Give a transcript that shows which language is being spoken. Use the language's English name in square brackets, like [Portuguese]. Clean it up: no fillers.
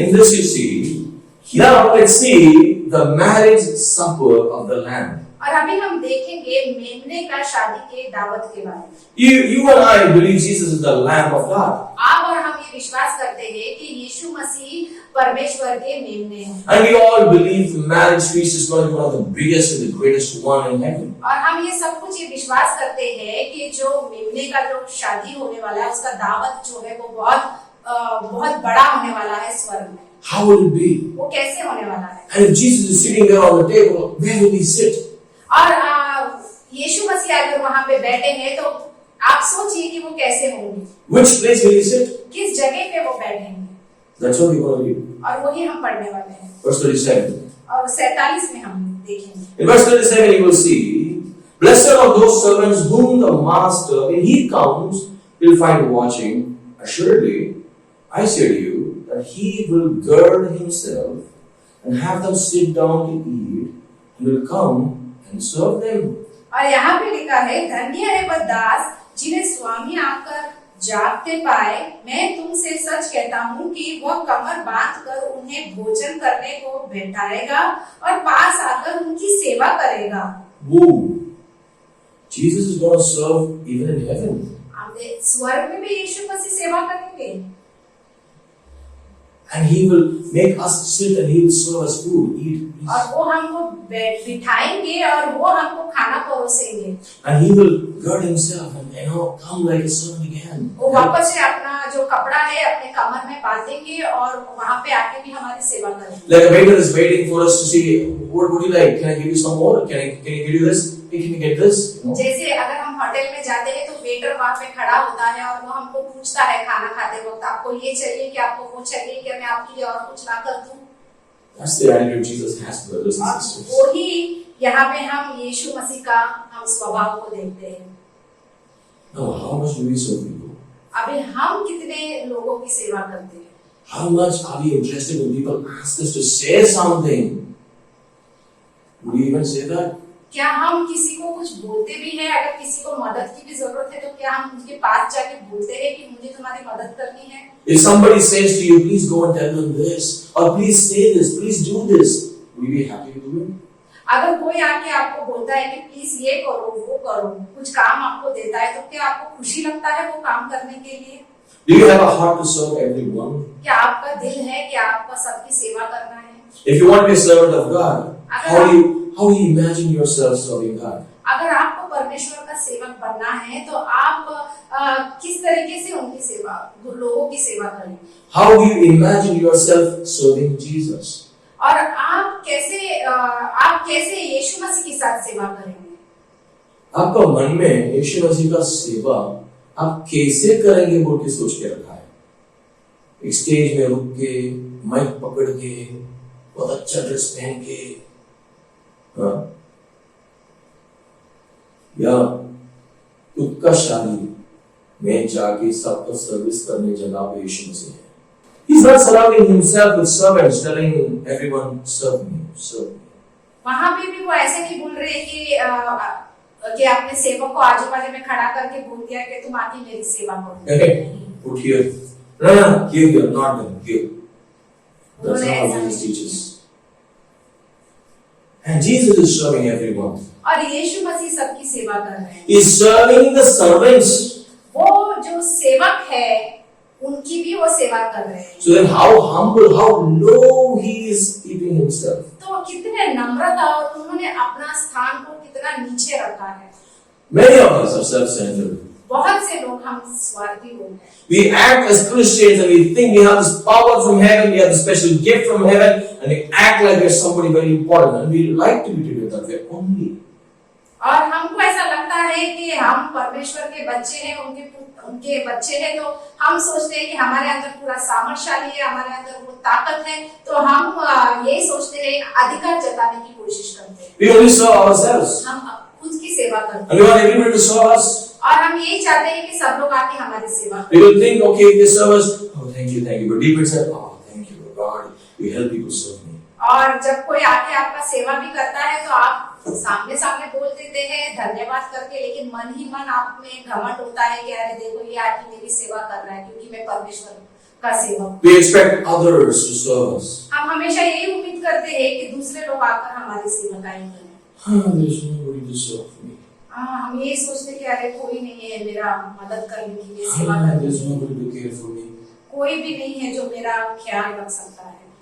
[English] In this you see, now let's see the marriage supper of the Lamb. [Hindi] और अभी हम देखेंगे मेमने का शादी के दावत के बारे में। [English] You and I believe Jesus is the Lamb of God. [Hindi] आप और हम ये विश्वास करते हैं कि यीशु मसीह परमेश्वर के मेमने हैं। [English] And we all believe the marriage feast is going to be one of the biggest and the greatest one in heaven. [Hindi] और हम ये सब कुछ ये विश्वास करते हैं कि जो मेमने का जो शादी होने वाला है, उसका दावत जो है वो बहुत बड़ा होने वाला है स्वर्ग में। [English] How will it be? [Hindi] वो कैसे होने वाला है? [English] And if Jesus is sitting there on the table, where will he sit? [Hindi] और यीशु मसीह अगर वहां पे बैठे हैं तो आप सोचिए कि वो कैसे होंगे, [English] Which place will he sit? [Hindi] किस जगह पे वो बैठेंगे। [English] That's what we're going to read. [Hindi] और वही हम पढ़ने वाले हैं। [English] Verse 37. [Hindi] और 47 में हम देखेंगे। [English] In verse 37 you will see, blessed are those servants whom the master, when he comes, will find watching. Assuredly, I say to you, that he will gird himself and have them sit down to eat, and will come and serve them. [Hindi] और यहाँ पे लिखा है, धन्य है वह दास जिन्हें स्वामी आकर जागते पाए। मैं तुमसे सच कहता हूँ कि वह कमर बांध कर उन्हें भोजन करने को बैठाएगा और पास आकर उनकी सेवा करेगा। [English] Woo! Jesus is going to serve even in heaven. [Hindi] स्वर्ग में भी यीशु मसीह सेवा करेंगे। [English] And he will make us sit and he will serve us food, eat. [Hindi] और वो हमको बिठाएंगे और वो हमको खाना परोसेंगे। [English] And he will gird himself and come like a servant again. [Hindi] वो वापस से अपना जो कपड़ा है अपने कमर में बांधेंगे और वहाँ पे आके भी हमारी सेवा करेंगे। [English] Like a waiter is waiting for us to see, what would you like? Can I give you some more? Can I give you this? Hey, can you get this? [Hindi] जैसे अगर हम होटल में जाते हैं तो वेटर वहाँ पे खड़ा होता है और वो हमको पूछता है खाना खाते वक्त, आपको ये चाहिए कि आपको वो चाहिए कि मैं आपके लिए और कुछ ला कर दूं? [English] That's the attitude Jesus has to brothers and sisters. [Hindi] वही यहाँ पे हम यीशु मसीह का हम स्वभाव को देखते हैं। [English] Now, how much do we serve people? [Hindi] अभी हम कितने लोगों की सेवा करते हैं? [English] How much are we interested when people ask us to say something? Would we even say that? [Hindi] क्या हम किसी को कुछ बोलते भी हैं? अगर किसी को मदद की भी जरूरत है तो क्या हम उनके पास जाके बोलते हैं कि मुझे तुम्हारी मदद करनी है? [English] If somebody says to you, please go and tell them this, or please say this, please do this, will you be happy to do it? [Hindi] अगर कोई आके आपको बोलता है कि प्लीज ये करो वो करो, कुछ काम आपको देता है, तो क्या आपको खुशी लगता है वो काम करने के लिए? [English] Do you have a heart to serve everyone? [Hindi] क्या आपका दिल है कि आपका सबकी सेवा करना है? [English] If you want to be a servant of God, how do you imagine yourself serving God? [Hindi] अगर आपको परमेश्वर का सेवक बनना है तो आप किस तरीके से उनकी सेवा, लोगों की सेवा करेंगे? [English] How do you imagine yourself serving Jesus? [Hindi] और आप कैसे यीशु मसीह के साथ सेवा करेंगे? आपका मन में यीशु मसीह का सेवा आप कैसे करेंगे बोल के सोच के रखा है? एक स्टेज में रुक के, माइक पकड़ के, बहुत अच्छा ड्रेस पहन के, या खुद का शादी में जाके सबका सर्विस करने जगह पे यीशु मसीह है। [English] He's not surrounding himself with servants, telling everyone, serve me, serve me. [Hindi] वहां पे भी वो ऐसे नहीं बोल रहे कि अपने सेवक को आजू बाजू में खड़ा करके बोल दिया कि तुम आके मेरी सेवा करो। [English] Put here. No, here, not there, here. That's not how Jesus teaches. And Jesus is serving everyone. [Hindi] और यीशु मसीह सबकी सेवा कर रहे हैं। [English] He's serving the servants. [Hindi] वो जो सेवक सेवक है उनकी भी वो सेवा कर रहे हैं। [English] So then how humble, how low he is keeping himself. [Hindi] तो कितने नम्रता और उन्होंने अपना स्थान को कितना नीचे रखा है। [English] Many of us are self-centered. [Hindi] बहुत से लोग हम स्वार्थी लोग हैं। [English] We act as Christians and we think we have this power from heaven, we have this special gift from heaven, and we act like we're somebody very important, and we like to be treated that way only. [Hindi] और हमको ऐसा लगता है कि हम परमेश्वर के बच्चे हैं, उनके बच्चे हैं, तो हम सोचते हैं कि हमारे अंदर पूरा सामर्थ्यशाली है, हमारे अंदर वो ताकत है, तो हम यही सोचते हैं, अधिकार जताने की कोशिश करते हैं। [English] We only serve ourselves. [Hindi] हम खुद की सेवा करते [English] And we want everybody to serve us. [Hindi] और हम यही चाहते हैं कि सब लोग आके हमारी सेवा [English] We will think, okay, they serve us. Oh, thank you. But deep inside, oh, thank you, God. You help people serve me. [Hindi] और जब कोई आके आपका सेवा भी करता है तो आप सामने बोल देते हैं धन्यवाद करके, लेकिन मन ही मन आप में घमंड होता है कि अरे देखो ये आके मेरी सेवा कर रहा है क्योंकि मैं परमेश्वर का सेवक। [English] We expect others to serve us. [Hindi] हम हमेशा यही उम्मीद करते हैं कि दूसरे लोग आकर हमारी सेवकाई करें। [English] There's nobody to serve me. [Hindi] हम ये सोचते कि अरे कोई नहीं है मेरा मदद करने के लिए, सेवा करने [English] There's [Hindi] के लिए, [English] nobody to care for me. [Hindi] कोई भी नहीं है जो मेरा ख्याल रख सकता है।